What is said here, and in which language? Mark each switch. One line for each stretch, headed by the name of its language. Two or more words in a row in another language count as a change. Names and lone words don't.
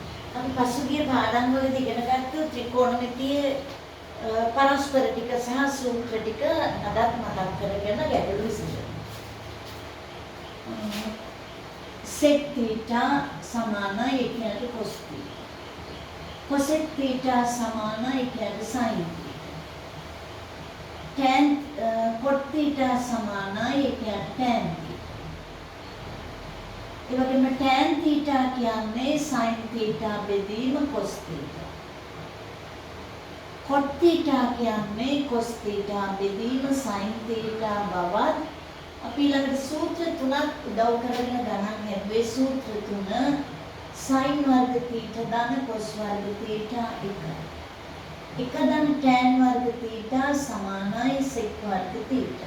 Sinhala: අපි පසුගිය පාඩම් වලදී ඉගෙන ගත්ත ත්‍රිකෝණමිතියේ පරස්පර ටික සහ සූත්‍ර ටික අදත් මතක් කරගෙන ගැටළු විසඳමු. sec theta සමානයි එකට cos theta. cosec theta සමානයි එකට sin theta. tan cot theta සමානයි එකට tan theta. ඒ වගේම tan theta කියන්නේ sin theta බෙදීම cos theta. cot theta කියන්නේ cos theta බෙදීම sin theta බවත් අපි ළඟට සූත්‍ර තුනක් උදව් කරගෙන ගණන් හැදුවේ සූත්‍ර තුන sin වර්ග theta ධන cos වර්ග theta 1. 1 ධන tan වර්ග theta සමානයි sec වර්ග theta.